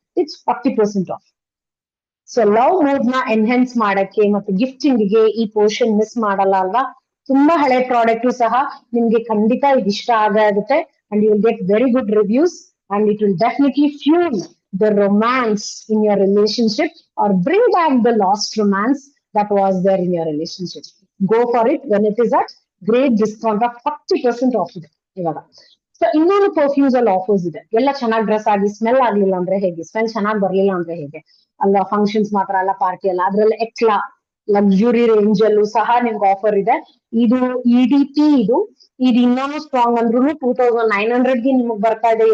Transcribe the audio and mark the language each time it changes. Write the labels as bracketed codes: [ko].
[en] It's 40% off. [kn] So love mood ನ ಎನ್ಹೆನ್ಸ್ ಮಾಡಕ್ಕೆ ಮತ್ತೆ ಗಿಫ್ಟಿಂಗ್ ಗೆ ಈ ಪೋರ್ಷನ್ ಮಿಸ್ ಮಾಡಲ್ಲ ಅಲ್ವಾ. ತುಂಬಾ ಹಳೆ ಪ್ರಾಡಕ್ಟ್ ಸಹ ನಿಮ್ಗೆ ಖಂಡಿತ ಇದು ಇಷ್ಟ ಆಗುತ್ತೆ. [en] And you will get very good reviews and it will definitely fuel the romance in your relationship or bring back the last romance that was there in your relationship. Go for it when it is at great discount of 40% off [kn] ಇದೆ ಇವಾಗ. So ಇನ್ನೊಂದು perfumes ಅಲ್ಲಿ offers ಇದೆ. ಎಲ್ಲ ಚೆನ್ನಾಗಿ dress ಆಗಿ smell ಆಗ್ಲಿಲ್ಲ ಅಂದ್ರೆ ಹೇಗೆ, ಸ್ಮೆಲ್ ಚೆನ್ನಾಗಿ ಬರ್ಲಿಲ್ಲ ಅಂದ್ರೆ ಹೇಗೆ ಅಲ್ಲ, ಫಂಕ್ಷನ್ಸ್ ಮಾತ್ರ ಅಲ್ಲ, ಪಾರ್ಟಿ ಅಲ್ಲ, ಅದ್ರಲ್ಲಿ ಎಕ್ಲಾ ಲಕ್ಸುರಿ ರೇಂಜ್ ಅಲ್ಲೂ ಸಹ ನಿಮ್ಗೆ ಆಫರ್ ಇದೆ. ಇದು EDP, ಇದು ಇನ್ನೂ ಸ್ಟ್ರಾಂಗ್ ಅಂದ್ರೂ 2900 ಗೆ ನಿಮಗ್ ಬರ್ತಾ ಇದೆ.